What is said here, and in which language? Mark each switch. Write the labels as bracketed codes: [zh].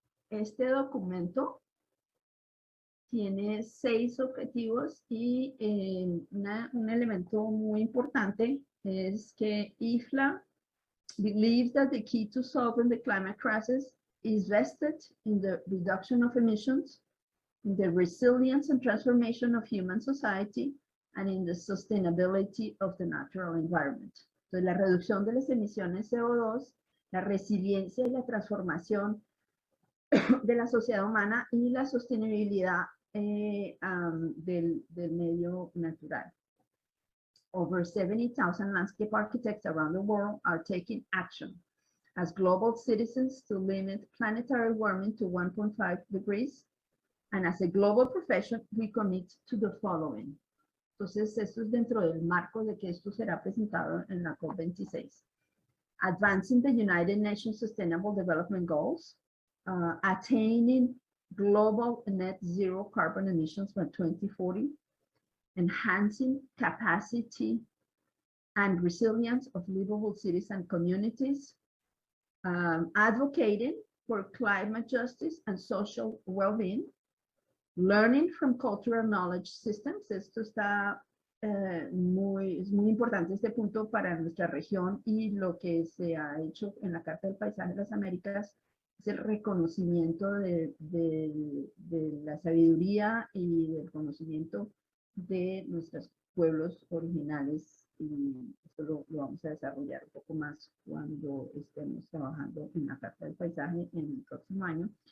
[es] Este documento tiene 6 objetivos, y un elemento muy importante es que [en] IFLA believes that the key to solving the climate crisis is vested in the reduction of emissions, in the resilience and transformation of human society, and in the sustainability of the natural environment. [es] Entonces, la reducción de las emisiones CO2, la resiliencia y la transformación de la sociedad humana y la sostenibilidad del medio natural. [en] Over 70,000 landscape architects around the world are taking action as global citizens to limit planetary warming to 1.5 degrees. And as a global profession, we commit to the following. [es] Entonces, esto es dentro del marco de que esto será presentado en la COP26. [en] Advancing the United Nations Sustainable Development Goals, attaining global net zero carbon emissions by 2040, enhancing capacity and resilience of livable cities and communities, advocating for climate justice and social well-being, learning from cultural knowledge systems. [es] Esto está es muy importante este punto para nuestra región, y lo que se ha hecho en la Carta del Paisaje de las Américas es el reconocimiento de la sabiduría y del conocimiento de nuestros pueblos originales, y esto lo vamos a desarrollar un poco más cuando estemos trabajando en la Carta del Paisaje en el próximo año.